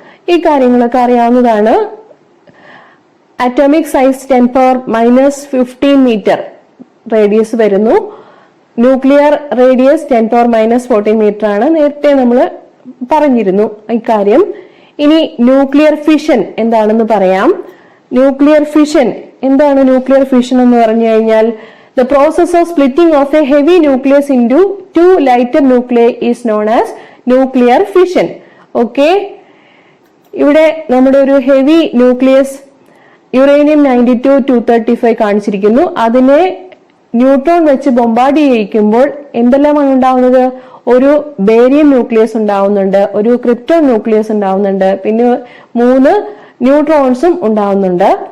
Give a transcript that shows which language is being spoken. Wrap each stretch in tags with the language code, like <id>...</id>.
<ml>ഈ കാര്യങ്ങളൊക്കെ അറിയാവുന്നതാണ്. Atomic size</ml> <en>10 power minus 15</en> <ml>metre radius വരുന്നു. Nuclear radius</ml> <en>10 power minus 14</en> <ml>metre ആണ്. നേരത്തെ നമ്മൾ പറഞ്ഞിരുന്നു ഇക്കാര്യം. ഇനി ന്യൂക്ലിയർ ഫിഷൻ എന്താണെന്ന് പറയാം. ന്യൂക്ലിയർ ഫിഷൻ എന്താണ്? ന്യൂക്ലിയർ ഫിഷൻ എന്ന് പറഞ്ഞു കഴിഞ്ഞാൽ</ml> <en>the process of splitting of a heavy nucleus into two lighter nuclei is known as nuclear fission.</en> <ml>Okay, ഇവിടെ നമ്മുടെ ഒരു ഹെവി ന്യൂക്ലിയസ് യുറേനിയം 92-235 കാണിച്ചിരിക്കുന്നു. അതിനെ ന്യൂട്രോൺ വെച്ച് ബൊമ്പാർഡ് ചെയ്യിക്കുമ്പോൾ എന്തെല്ലാമാണ് ഉണ്ടാവുന്നത്? ഒരു ബേരിയം ന്യൂക്ലിയസ് ഉണ്ടാവുന്നുണ്ട്, ഒരു ക്രിപ്റ്റോൺ ന്യൂക്ലിയസ് ഉണ്ടാവുന്നുണ്ട്, പിന്നെ 3 ന്യൂട്രോൺസും ഉണ്ടാവുന്നുണ്ട്.</ml>